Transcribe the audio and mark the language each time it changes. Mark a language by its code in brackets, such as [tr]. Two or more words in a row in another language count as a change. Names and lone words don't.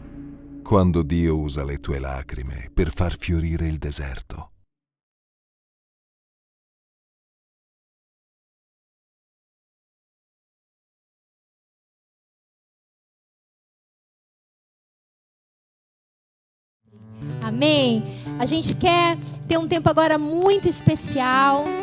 [it] Quando Dio usa le tue lacrime per far fiorire il deserto. [pt] Amém? A gente quer ter um tempo agora muito especial.